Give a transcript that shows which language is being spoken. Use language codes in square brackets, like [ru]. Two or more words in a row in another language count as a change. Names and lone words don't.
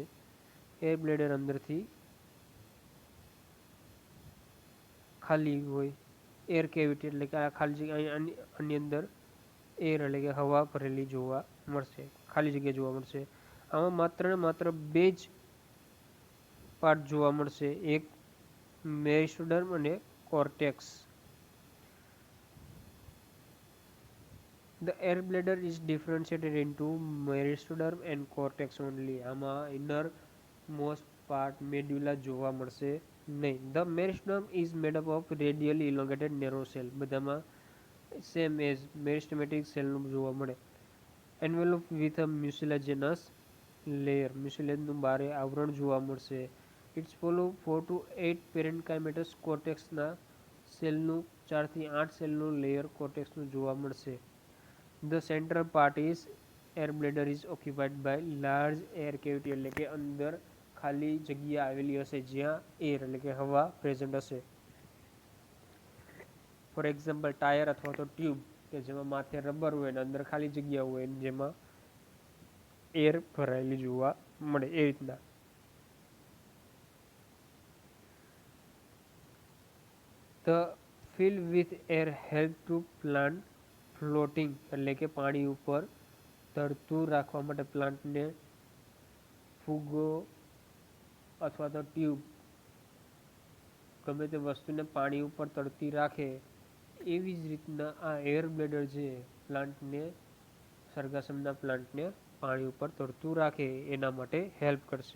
[en] air bladder [gu] અંદરથી ખાલી હોય, [en] air cavity [gu] એટલે કે આ ખાલી આની અંદર એર એટલે કે હવા ભરેલી જોવા મળશે, ખાલી જગ્યા જોવા મળશે. આમાં માત્ર ને માત્ર બે જ પાર્ટ જોવા મળશે, એક મેરિસ્ટોડર્મ અને કોર્ટેક્સ. [en] The air bladder is differentiated into meristoderm and cortex only. [gu] આમાં [en] inner most part medulla [gu] જોવા મળશે નહીં. [en] The meristem is made up of radially elongated narrow cell. [gu] બધામાં [en] same as meristematic cell [gu] નું જોવા મળે. [en] Enveloped with a mucilaginous layer. [gu] mucilaginous બારે આવરણ જોવા મળશે. [en] It's follow 4 to 8 parenchymatous cortex [gu] ના સેલનું 4 થી 8 સેલનું લેયર કોર્ટેક્સનું જોવા મળશે. [en] The central part is air bladder is occupied by large air cavity, [gu] એટલે કે અંદર ખાલી જગ્યા આવેલી હશે જ્યાં એર એટલે કે હવા પ્રેઝન્ટ હશે. [en] for example [gu] ટાયર અથવા તો ટ્યુબ કે જેમાં માથે રબર હોય અને અંદર ખાલી જગ્યા હોય જેમાં એર ભરાયેલી જોવા મળે એ રીતના. [en] The fill with air help to plant ફ્લોટિંગ [gu] એટલે કે પાણી ઉપર તરતું રાખવા માટે પ્લાન્ટને ફૂગો અથવા તો ટ્યુબ ગમે તે વસ્તુને પાણી ઉપર તરતી રાખે એવી જ રીતના આ એર બ્લેડર છે પ્લાન્ટને, સરગાસમના પ્લાન્ટને પાણી ઉપર તરતું રાખે એના માટે હેલ્પ કરશે.